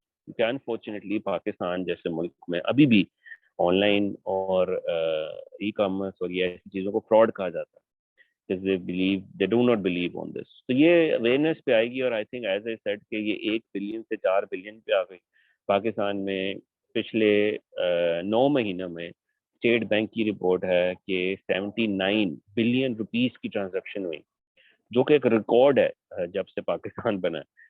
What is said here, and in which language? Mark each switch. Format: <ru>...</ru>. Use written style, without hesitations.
<ur>کیونکہ انفارچونیٹلی پاکستان جیسے ملک میں ابھی بھی آن لائن اور ای کامرس اور یہ ایسی چیزوں کو فراڈ کہا جاتا ہے.</ur> <en>They do not believe on this.</en> <ur>تو یہ اویئرنیس پہ آئے گی, اور</ur> <en>I think as a set</en> <ur>کہ یہ 1 بلین سے 4 بلین پہ آ گئی. پاکستان میں پچھلے 9 مہینوں میں اسٹیٹ بینک کی رپورٹ ہے کہ 79 بلین روپیز کی ٹرانزیکشن ہوئی, جو کہ ایک ریکارڈ ہے جب سے پاکستان بنا ہے.</ur>